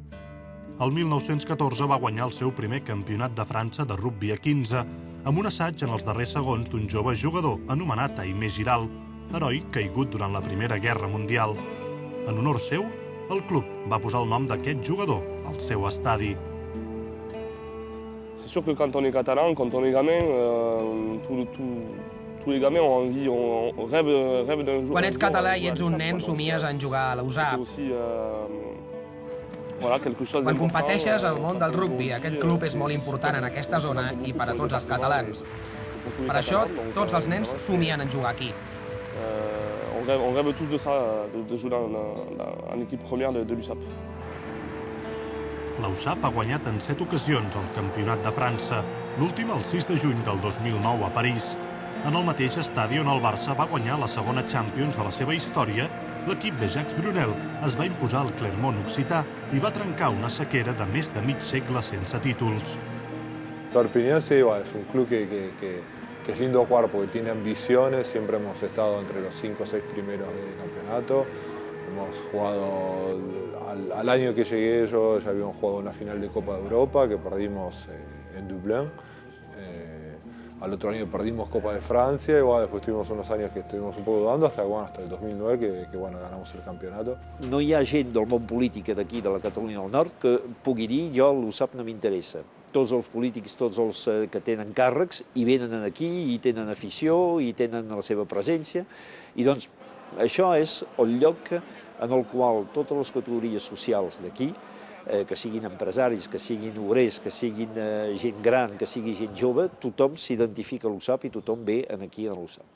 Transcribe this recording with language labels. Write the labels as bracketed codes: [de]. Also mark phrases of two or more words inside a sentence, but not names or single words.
[ca] El 1914 va guanyar el seu primer campionat de França de rugbi a 15 amb un assaig en els darrers segons d'un jove jugador anomenat Aimé Giral, heroi caigut durant la Primera Guerra Mundial. En honor seu, el club va posar el nom d'aquest jugador al seu estadi. [fr] C'est sûr que quand on est catalan, quand on est gamin, tous les gamins ont envie, on rêve d'un jour. [ca] Quan ets català i ets un nen, somies en jugar a la USAP. Quan competeixes al món del rugbi, aquest club és molt important en aquesta zona i per a tots els catalans. Per això, tots els nens somien en jugar aquí. [fr] On rêve tous de ça, de jouer en équipe première de l'USAP. [ca] La USAP ha guanyat en 7 ocasions el Campionat de França, l'últim el 6 de juny del 2009 a París. En el mateix estadi on el Barça va guanyar la segona Champions de la seva història, l'equip de Jacques Brunel es va imposar al Clermont Occità i va trencar una sequera de més de mig segle sense títols. [es] Perpiñán sí, es un club que es lindo jugar porque tiene ambiciones, siempre hemos estado entre los 5 o 6 primeros del campeonato. Hemos jugado, al año que llegué yo ya habíamos jugado una final de Copa de Europa que perdimos en Dublín. Al otro año perdimos Copa de Francia y bueno, después tuvimos unos años que estuvimos un poco dudando hasta el 2009 que bueno, ganamos el campeonato. [ca] No hi ha gent del món polític d'aquí, de la Catalunya del Nord, que pugui dir jo l'USAP no m'interessa. Tots els polítics, tots els que tenen càrrecs, hi venen aquí, hi tenen afició, hi tenen la seva presència, i doncs això és el lloc en el qual totes les categories socials d'aquí, que siguin empresaris, que siguin obrers, que siguin gent gran, que sigui gent jove, tothom s'identifica a l'USAP i tothom ve aquí a l'USAP.